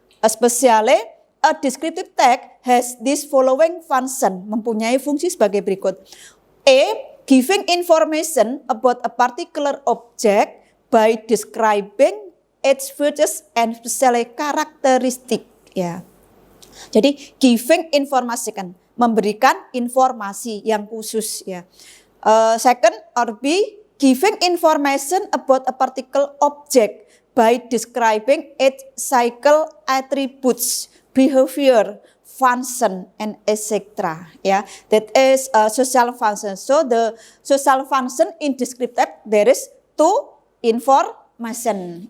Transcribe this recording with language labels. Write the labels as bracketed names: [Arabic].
[English] Especially a descriptive text has this following function, [Indonesian] mempunyai fungsi sebagai berikut. [English] A, giving information about a particular object by describing its features and special characteristic. [Indonesian] Ya. Jadi [English] giving [Indonesian] informasikan, memberikan informasi yang khusus ya. [English] Second or B, giving information about a particular object by describing its cycle attributes, behavior, function, and etc. Yeah, that is social function. So the social function in descriptive there is two information.